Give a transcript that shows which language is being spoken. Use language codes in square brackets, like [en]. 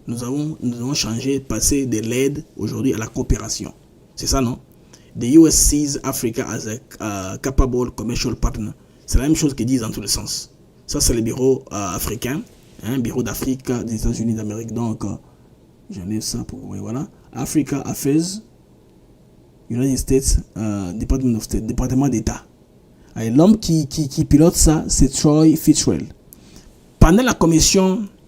[fr] Nous avons changé, passé de l'aide aujourd'hui à la coopération. C'est ça, non? [en] The US sees Africa as a capable commercial partner. [fr] C'est la même chose qu'ils disent dans tous les sens. Ça, c'est le bureau africain, bureau d'Afrique des États-Unis d'Amérique. Donc, j'enlève ça pour vous. Voilà. Africa Affairs, United States, Department of State, département d'État. L'homme qui pilote ça, c'est Troy Fitzgerald. Pendant la commission